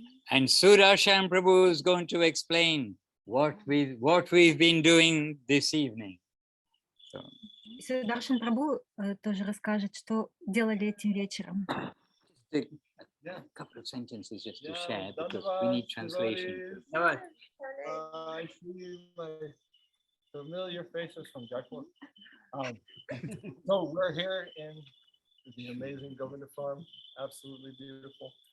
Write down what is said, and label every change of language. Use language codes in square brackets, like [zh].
[en] And Sudarshan Prabhu is going to explain what we've been doing this evening. [ru] Сударшан Прабху тоже расскажет, что делали этим вечером. [en] A couple of sentences just to share because we need translation. I see my familiar faces from Jaipur. So we're here in the amazing Govinda farm, absolutely beautiful.